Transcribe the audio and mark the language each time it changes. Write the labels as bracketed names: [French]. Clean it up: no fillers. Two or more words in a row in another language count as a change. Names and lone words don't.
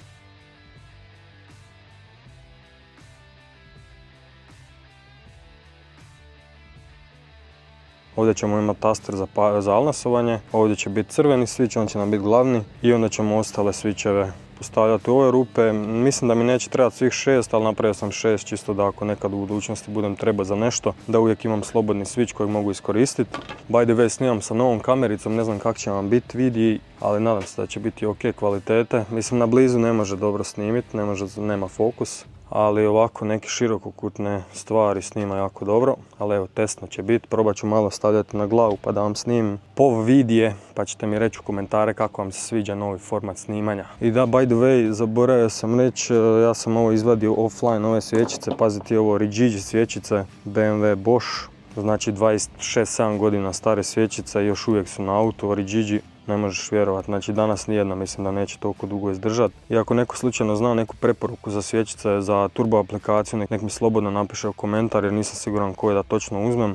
[Croatian] Ovdje ćemo imati taster za alnasovanje, ovdje će biti crveni switch, on će nam biti glavni i onda ćemo ostale switcheve postavljati u ove rupe. Mislim da mi neće trebati svih 6, ali napravio sam 6 čisto da ako nekad u budućnosti budem trebao za nešto, da uvijek imam slobodni switch kojeg mogu iskoristiti. [English] By the way, [Croatian] snimam sa novom kamericom, ne znam kako će vam biti vidi, ali nadam se da će biti ok kvalitete. Mislim, na blizu ne može dobro snimiti, nema fokus. Ali ovako neke širokokutne stvari snima jako dobro, ali evo testno će biti, probat ću malo stavljati na glavu pa da vam snimim POV vidije, pa ćete mi reći u komentare kako vam se sviđa novi format snimanja. I da, [English] by the way, [Croatian] zaboravio sam reći, ja sam ovo izvadio offline, ove svjećice, pazite ovo Rigigi svjećice, BMW Bosch, znači 26-7 godina stare svjećice, još uvijek su na autu, Rigigi. Ne možeš vjerovati, znači danas nijedna mislim da neće toliko dugo izdržati. I ako neko slučajno zna neku preporuku za svjećice, za turbo aplikaciju, nek mi slobodno napiše u komentar jer nisam siguran koje da točno uzmem.